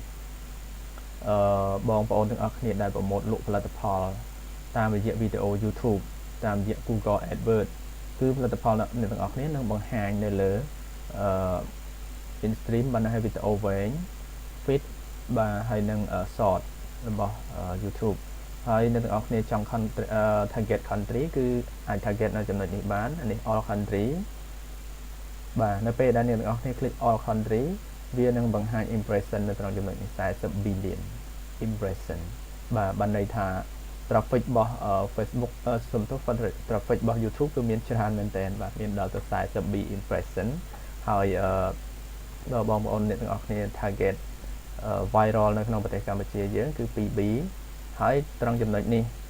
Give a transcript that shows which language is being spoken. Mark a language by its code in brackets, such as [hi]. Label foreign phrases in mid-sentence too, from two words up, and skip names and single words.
[km] បងប្អូនទាំងអស់គ្នាដែលប្រម៉ូទលក់ផលិតផលតាមរយៈវីដេអូ YouTube តាមរយៈ Google AdWords គឺផលិតផលអ្នកទាំងអស់គ្នានឹងបង្ហាញនៅលើ [en] in stream [km] បានហើយវីដេអូវែង feed បាទហើយនឹង short របស់ YouTube ហើយអ្នកទាំងអស់គ្នាចង់ [en] target country [km] គឺ អាច target នៅចំណុចនេះបាននេះ [en] all country [km] បាទនៅពេលដែលអ្នកទាំងអស់គ្នា [en] click all country [km] វានឹងបង្ហាញ impression នៅក្នុងចំណុចនេះ40 [en] billion impression [km] បាទបានន័យថា traffic របស់ Facebook សុំទោស traffic របស់ YouTube គឺមានច្រើនមែនតើបាទមានដល់ទៅ42 impression ហើយដល់បងប្អូនអ្នកទាំងអស់គ្នា [en] target viral [km] នៅក្នុងប្រទេសកម្ពុជាយើងគឺ 2B ហើយត្រង់ចំណុចនេះ